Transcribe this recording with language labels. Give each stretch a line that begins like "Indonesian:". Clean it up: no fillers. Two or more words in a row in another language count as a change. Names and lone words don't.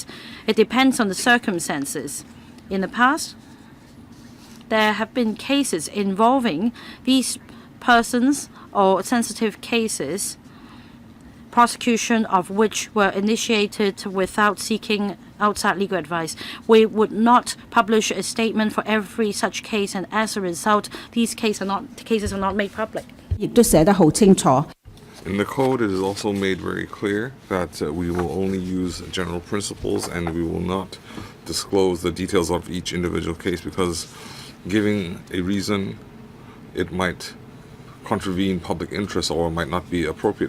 English: It depends on the circumstances. In the past, there have been cases involving these persons or sensitive cases, prosecution of which were initiated without seeking outside legal advice. We would not publish a statement for every such case, and as a result, these cases are not made public.
Cantonese: 亦都寫得好清楚。
English: In the code, it is also made very clear that we will only use general principles and we will not disclose the details of each individual case, because giving a reason, it might contravene public interest or might not be appropriate.